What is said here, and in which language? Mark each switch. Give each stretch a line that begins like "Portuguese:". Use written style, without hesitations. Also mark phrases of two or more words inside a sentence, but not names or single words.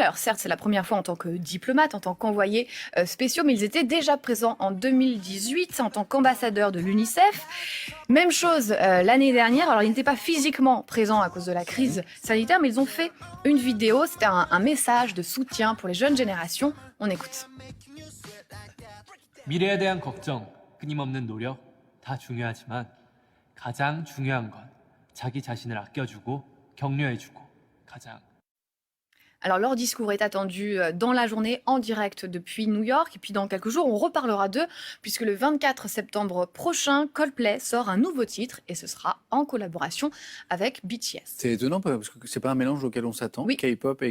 French: Alors certes c'est la première fois en tant que diplomate, en tant qu'envoyés spéciaux, mais ils étaient déjà présents en 2018 en tant qu'ambassadeurs de l'UNICEF. Même chose l'année dernière. Alors ils n'étaient pas physiquement présents à cause de la crise sanitaire, mais ils ont fait une vidéo. C'était un message de soutien pour les jeunes générations. On écoute.
Korean: 미래에 대한 걱정, 끊임없는 노력 다 중요하지만 가장 중요한 건 자기 자신을 아껴주고 격려해주고 가장.
French: Alors leur discours est attendu dans la journée en direct depuis New York et puis dans quelques jours on reparlera d'eux puisque le 24 septembre prochain Coldplay sort un nouveau titre et ce sera en collaboration avec BTS. C'est étonnant parce que c'est pas un mélange auquel on s'attend.